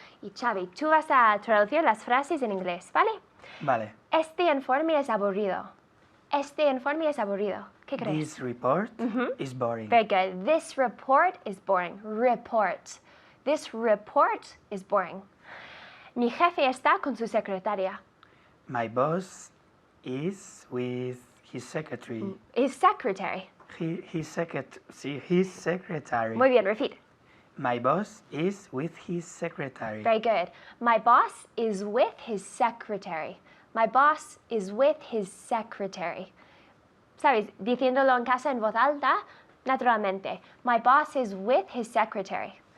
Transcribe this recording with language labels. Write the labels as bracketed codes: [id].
[es] Y Xavi, tú vas a traducir las frases en inglés, ¿vale? Vale. Este informe es aburrido. Este informe es aburrido. ¿Qué crees? [en] This report is boring. Very good. This report is boring. Report. This report is boring. [es] Mi jefe está con su secretaria. [en] My boss is with his secretary. His secretary. His secretary. [es] Muy bien, repeat. [en] My boss is with his secretary. Very good. My boss is with his secretary. My boss is with his secretary. [es] ¿Sabes? Diciéndolo en casa en voz alta, naturalmente. [en] My boss is with his secretary.